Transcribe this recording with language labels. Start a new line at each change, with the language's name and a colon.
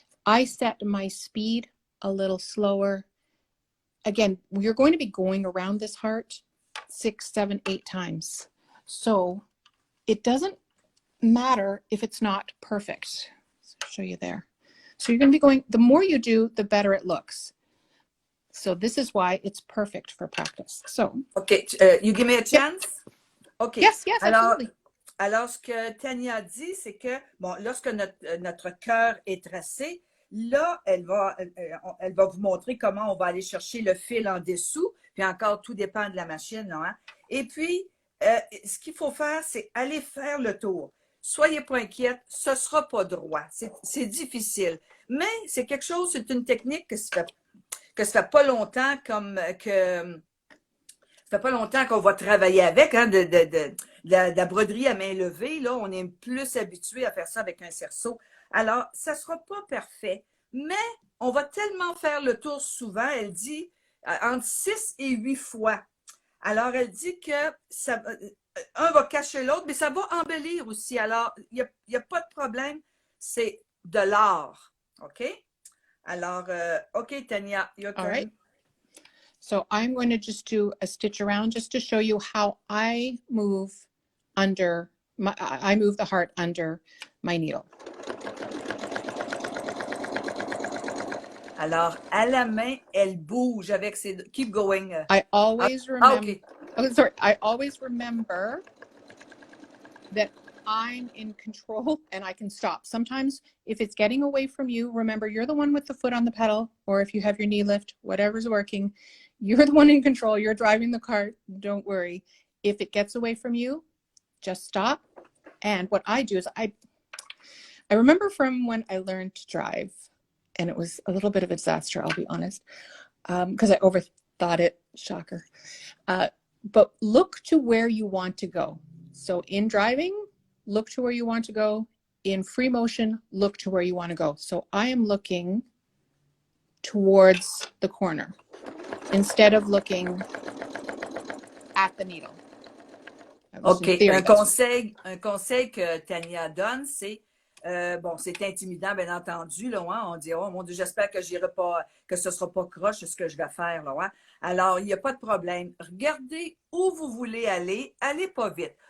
English: I set my speed a little slower. Again, you're going to be going around this heart 6, 7, 8 times. So it doesn't matter if it's not perfect. I'll show you there. So you're going to be going, the more you do, the better it looks. So this is why it's perfect for practice. So, OK, you give me a chance? Yep. OK. Yes, absolutely.
French: Alors, ce que Tania dit, c'est que, bon, lorsque notre cœur est tracé, là, elle va vous montrer comment on va aller chercher le fil en dessous. Puis encore, tout dépend de la machine. Hein? Et puis, ce qu'il faut faire, c'est aller faire le tour. Soyez pas inquiète, ce ne sera pas droit. C'est difficile. Mais c'est quelque chose, c'est une technique que ça fait pas longtemps ça fait pas longtemps qu'on va travailler avec, hein, de la broderie à main levée. Là, on est plus habitué à faire ça avec un cerceau. Alors, ça sera pas parfait, mais on va tellement faire le tour souvent, elle dit, entre 6 et 8 fois. Alors, elle dit que un va cacher l'autre, mais ça va embellir aussi. Alors, il n'y a pas de problème, c'est de l'art. OK? Alors, OK, Tania,
English: your turn. All right. So I'm going to just do a stitch around just to show you how I move the heart under my needle.
French: Alors, à la main, elle bouge avec ses...
English: Keep going. I always remember... Okay. Oh, sorry. I always remember that I'm in control and I can stop. Sometimes if it's getting away from you, remember you're the one with the foot on the pedal, or if you have your knee lift, whatever's working, you're the one in control. You're driving the cart. Don't worry. If it gets away from you, just stop. And what I do is I remember from when I learned to drive, and it was a little bit of a disaster, I'll be honest, because I overthought it. Shocker. But look to where you want to go. So in driving, look to where you want to go. in free motion, look to where you want to go. So I am looking towards the corner instead of looking at the needle. OK. Theory,
French: un conseil que Tania donne, c'est, bon, c'est intimidant, bien entendu, là, hein? On dit, oh mon Dieu, j'espère que j'irai pas, que ce sera pas croche ce que je vais faire, là, hein? Alors, il n'y a pas de problème. Regardez où vous voulez aller, allez pas vite.